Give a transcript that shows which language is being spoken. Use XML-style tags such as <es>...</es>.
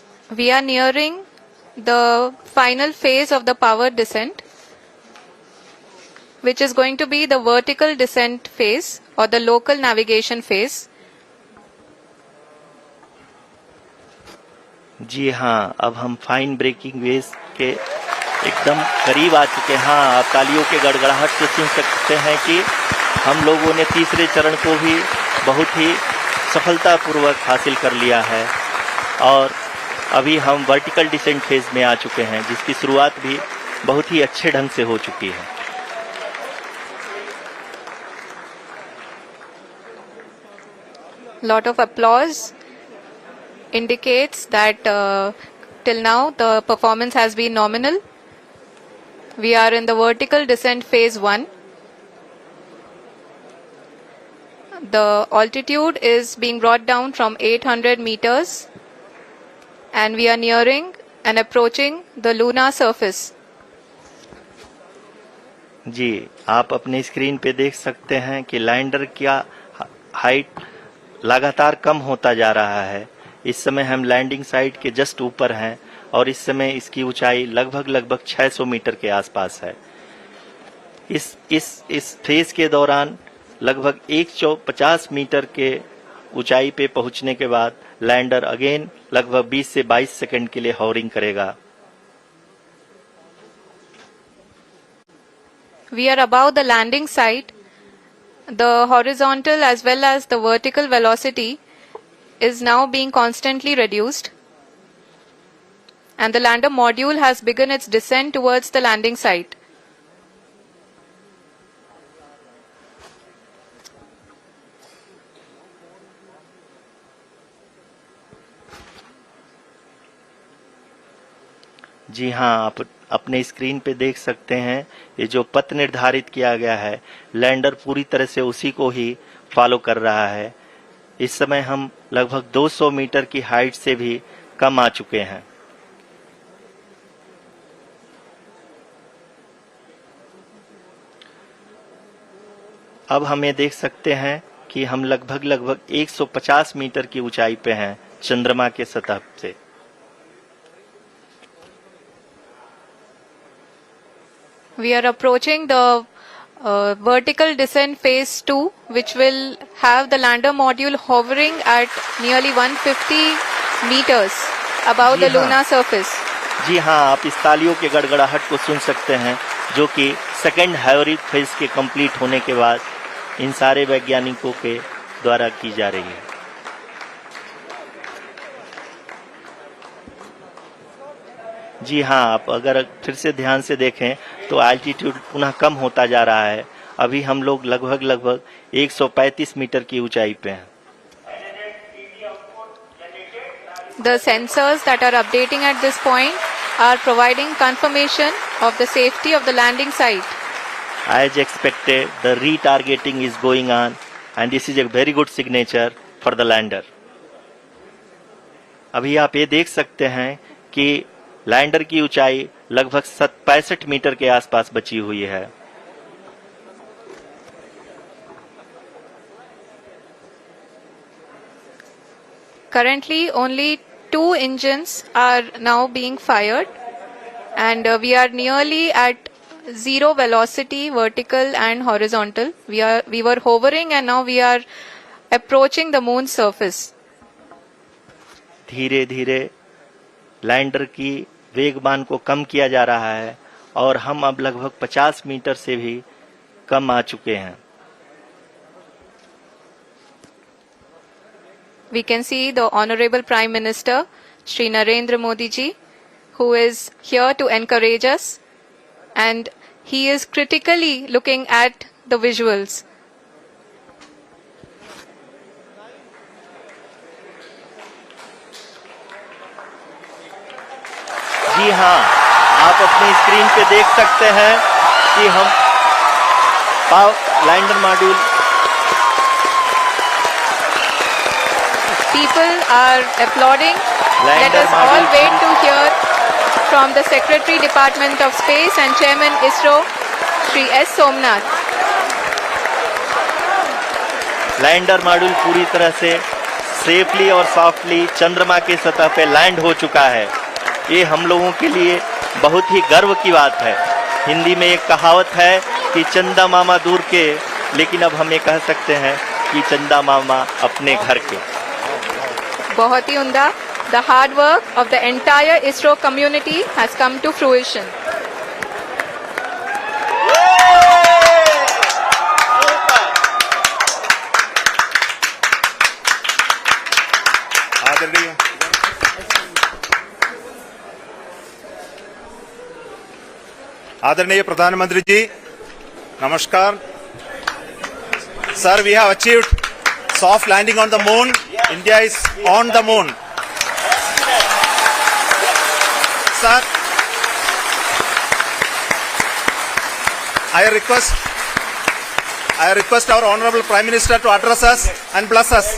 <en>We are nearing the final phase of the power descent, which is going to be the vertical descent phase or the local navigation phase.</en> <hi>जी हाँ, अब हम fine breaking veg के एकदम करीब आ चुके हैं. हाँ, आप तालियों के गड़गड़ाहट से सुन सकते हैं कि हम लोगों ने तीसरे चरण को भी बहुत ही सफलतापूर्वक हासिल कर लिया है और अभी हम वर्टिकल डिसेंट फेज में आ चुके हैं, जिसकी शुरुआत भी बहुत ही अच्छे ढंग से हो चुकी है.</hi> <en>Lot of applause indicates that till now the performance has been nominal. We are in the vertical descent phase 1. The altitude is being brought down from 800 meters and we are nearing and approaching the lunar surface.</en> <hi>जी, आप अपनी screen पे देख सकते हैं कि lander का height लगातार कम होता जा रहा है. इस समय हम लैंडिंग साइट के जस्ट ऊपर हैं और इस समय इसकी ऊंचाई लगभग 600 मीटर के आसपास है. इस फेज के दौरान लगभग 150 मीटर के ऊंचाई पे पहुंचने के बाद लैंडर अगेन लगभग 20 से 22 सेकंड के लिए हॉवरिंग करेगा.</hi> <en>We are above the landing site. The horizontal as well as the vertical velocity is now being constantly reduced, and the lander module has begun its descent towards the landing site.</en> <hi>जी हाँ, आप अपने screen पे देख सकते हैं ये जो पथ निर्धारित किया गया है, लैंडर पूरी तरह से उसी को ही फॉलो कर रहा है. इस समय हम लगभग 200 मीटर की हाइट से भी कम आ चुके हैं. अब हम ये देख सकते हैं कि हम लगभग 150 मीटर की ऊंचाई पे हैं चंद्रमा के सतह से.</hi> <en>We are approaching the vertical descent phase 2, which will have the lander module hovering at nearly 150 meters above the lunar surface.</en> <hi>जी हाँ, आप इस तालियों के गड़गड़ाहट को सुन सकते हैं, जो कि सेकंड हाइवरिक फेज के कंप्लीट होने के बाद इन सारे वैज्ञानिकों के द्वारा की जा रही है। जी हाँ, आप अगर फिर से ध्यान से देखें तो एल्टीट्यूड पुनः कम होता जा रहा है। अभी हम लोग लगभग 135 मीटर की ऊंचाई पे हैं।</hi> <en>The sensors that are updating at this point are providing confirmation of the safety of the landing site. As expected, the retargeting is going on and this is a very good signature for the lander.</en> <hi>अभी आप ये देख सकते हैं कि lander की ऊंचाई लगभग 65 मीटर के आसपास बची हुई है।</hi> <en>Currently, only 2 engines are now being fired, and we are nearly at zero velocity, vertical and horizontal. We were hovering, and now we are approaching the moon's surface.</en> <hi>धीरे धीरे लैंडर की वेगमान को कम किया जा रहा है और हम अब लगभग 50 मीटर से भी कम आ चुके हैं।</hi> <en>We can see the Honorable Prime Minister, Shri Narendra Modi ji, who is here to encourage us, and he is critically looking at the visuals.</en> <hi>जी हाँ, आप अपनी स्क्रीन पे देख सकते हैं कि हम lander module</hi> <en>People are applauding. Let us all wait to hear from the Secretary Department of Space and Chairman ISRO, Shri S. Somnath.</en> <hi>Lander module पूरी तरह से सेफली और सॉफ्टली चंद्रमा की सतह पे लैंड हो चुका है। ये हम लोगों के लिए बहुत ही गर्व की बात है। हिंदी में एक कहावत है कि चंदा मामा दूर के, लेकिन अब हम ये कह सकते हैं कि चंदा मामा अपने घर के। बहुत ही उम्दा.</hi> <en>The hard work of the entire ISRO community has come to fruition.</en> <hi>आदरणीय प्रधानमंत्री जी, नमस्कार।</hi> <en>Sir, we have achieved soft landing on the moon. India is on the moon. Sir, I request our Honorable Prime Minister to address us and bless us.</en>